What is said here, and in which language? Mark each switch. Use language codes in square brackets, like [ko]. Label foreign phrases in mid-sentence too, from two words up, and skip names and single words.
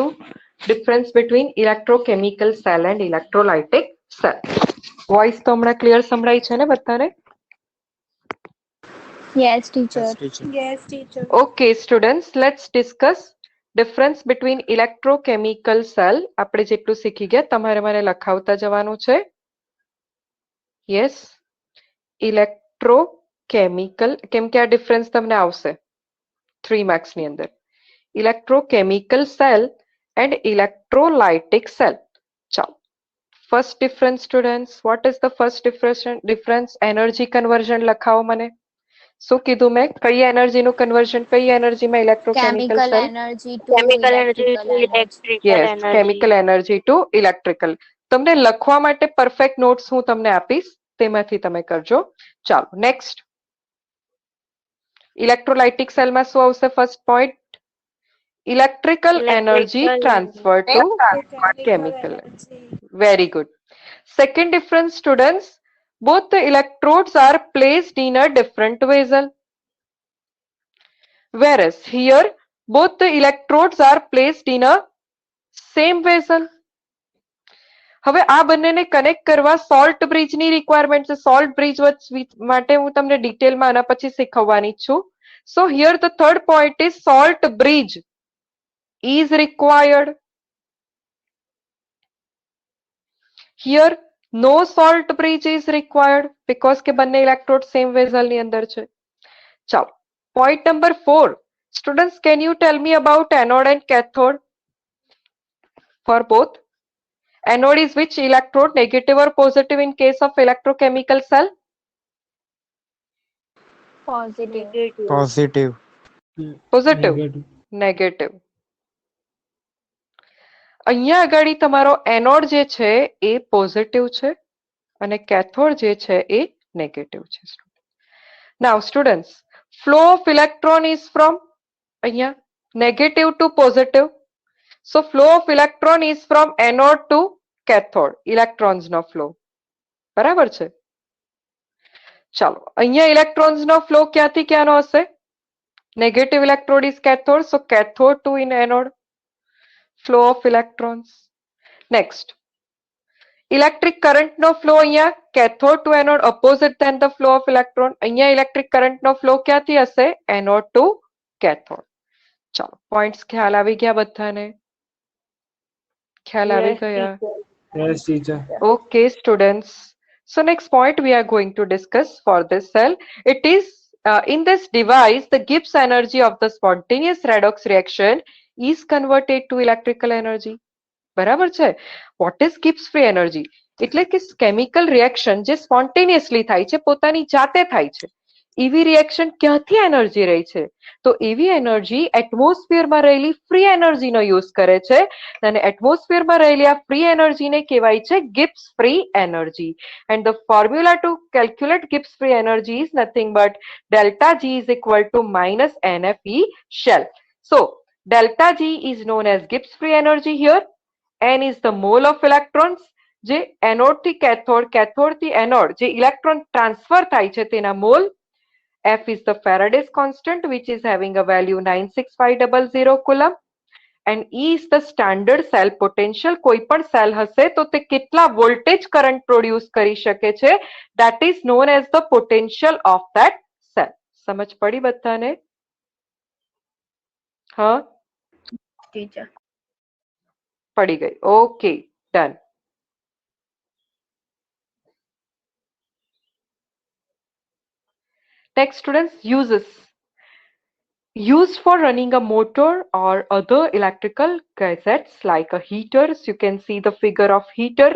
[en] difference between electrochemical cell and electrolytic cell. [gu] વોઇસ તો હમણાં ક્લિયર સંભળાય છે ને બધાને? [en] Yes, teacher. Yes, teacher. Okay students, let's discuss difference between electrochemical cell. [gu] આપણે જેટલું શીખી ગયા તમારે મને લખાવતા જવાનું છે. [en] Yes, electrochemical, [gu] કેમ કે આ ડિફરન્સ તમને આવશે 3 માર્ક્સ ની અંદર. [en] Electrochemical cell and electrolytic cell. ચાલો, first difference students, what is the first difference? energy conversion [gu] લખાવો મને. શું કીધું મેં? કઈ એનર્જીનું કન્વર્ઝન, કઈ એનર્જીમાં ઇલેક્ટ્રોકેમિકલ [en] chemical સેલ? energy to Chemical energy electrical to energy. electrical યસ, energy. chemical energy to electrical. [gu] તમને લખવા માટે [en] perfect notes [gu] હું તમને આપીશ, તેમાંથી તમે કરજો. ચાલો નેક્સ્ટ, ઇલેક્ટ્રોલાઇટિક સેલમાં શું આવશે? [en] first point, electrical energy Electrical transfer to chemical. Very good. Second difference, students, both the electrodes are placed in a different vessel. Whereas here, both the electrodes are placed in a same vessel. [gu] હવે આ બંનેને કનેક્ટ કરવા [en] salt bridge requirement [gu] છે. [en] salt bridge [gu] માટે હું તમને ડિટેલમાં આના પછી શીખવવાની છું. [en] so here the third point is salt bridge is required. Here no salt bridge is required because [gu] કે બંને [en] electrode same vessel [gu] ની અંદર છે. ચાલો, [en] point number 4. Students, can you tell me about anode and cathode for both? Anode is which electrode, negative or positive in case of electrochemical cell? Positive. negative. Positive. Positive. Negative. Negative. [gu] અહીંયા આગળ તમારો એનોડ જે છે એ પોઝિટિવ છે અને કેથોડ જે છે એ નેગેટિવ છે. [en] Now students, flow of electron is from અહીંયા negative to positive. So flow of electron is from anode to cathode. [gu] Electrons નો flow. બરાબર છે? ચાલો, અહીંયા electrons નો flow ક્યાંથી ક્યાંનો હશે? [en] Negative electrode is cathode, so cathode to in anode. Flow of electrons. Next, electric current no flow અહીંયા cathode to anode opposite than the flow of electron. [gu] અહીંયા [en] electric current [gu] no flow ક્યાંથી હશે? [en] Anode to cathode. [gu] ચાલો, points ખ્યાલ આવી ગયા બધાને? ખ્યાલ આવી [en] Yes, [gu] ગયા? [en] teacher. Yes, teacher. Okay, students. So next point we are going to discuss for this cell. It is in this device, the Gibbs energy of the spontaneous redox reaction is converted to electrical energy. [gu] બરાબર છે? [en] What is Gibbs free energy? [gu] એટલે કે [en] chemical reaction [gu] જે સ્પોન્ટેનિયસલી થાય છે, પોતાની જાતે થાય છે, એવી રિએક્શન ક્યાંથી એનર્જી રહી છે? તો એવી એનર્જી એટમોસ્ફિયરમાં રહેલી [en] free energy use [gu] કરે છે અને એટમોસ્ફિયરમાં રહેલી આ [en] free energy [gu] કહેવાય છે [en] Gibbs free energy. And the formula to calculate Gibbs free energy is nothing but delta G is equal to minus NFE shell. So delta G is known as Gibbs free energy here. N is the mole of electrons. [gu] જે એનોડ થી કેથોડ, કેથોડ થી એનોડ જે [en] electron transfer [gu] થાય છે તેના મોલ. [en] F is the Faraday's constant which is having a value 96500 coulomb. And E is the standard cell potential. [gu] કોઈ પણ સેલ હશે તો તે કેટલા [en] voltage current produce [gu] કરી શકે છે? [en] That is known as the potential of that cell. [gu] સમજ પડી બધાને? હા, [en] Teacher. [gu] પડી ગઈ. ઓકે, ડન. [en] Next, students, uses. Used for running a motor or other electrical gadgets like a heater. So you can see the figure of heater.